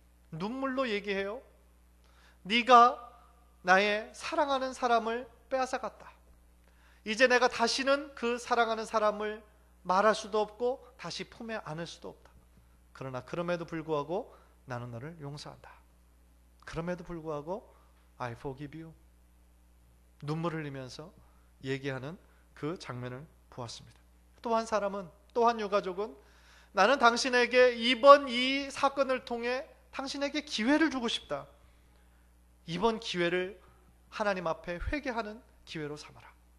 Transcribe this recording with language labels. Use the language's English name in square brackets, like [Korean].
[Korean] 눈물로 얘기해요. 네가 나의 사랑하는 사람을 빼앗아갔다. 이제 내가 다시는 그 사랑하는 사람을 말할 수도 없고 다시 품에 안을 수도 없다. 그러나 그럼에도 불구하고 나는 너를 용서한다. 그럼에도 불구하고 [English] I forgive you. [Korean] 눈물을 흘리면서 얘기하는 그 장면을 보았습니다. 또 한 사람은, 또 한 유가족은 나는 당신에게 이번 이 사건을 통해 당신에게 기회를 주고 싶다. 이번 기회를 하나님 앞에 회개하는 기회로 삼아라.